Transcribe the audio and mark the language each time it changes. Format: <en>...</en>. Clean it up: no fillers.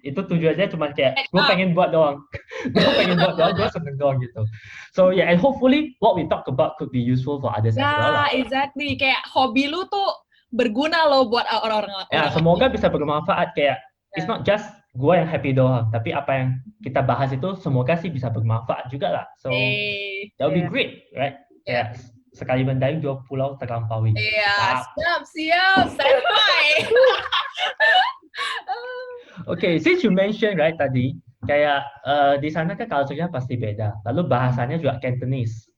<id>Itu tujuannya cuma kayak gue pengen buat doang. Gue seneng doang gitu.</id> <en>So yeah, and hopefully what we talk about could be useful for others as well. Yeah, exactly.</en> <id>Kayak hobi lu tuh berguna loh buat orang-orang. Ya, semoga bisa bermanfaat. Kayak</id> <en>it's not just</en> <id>gue yang happy doang, tapi apa yang kita bahas itu semoga sih bisa bermanfaat juga lah.</id> <en>So that would be great, right?</en> <id>Yeah. Sekali mendayung 2 pulau terlampaui. Iya, siap. Sampai.</id> <en>Okay, since you mentioned right</en> <id>tadi, kayak di sana kan culture-nya pasti beda. Lalu bahasanya juga Cantonese.</id>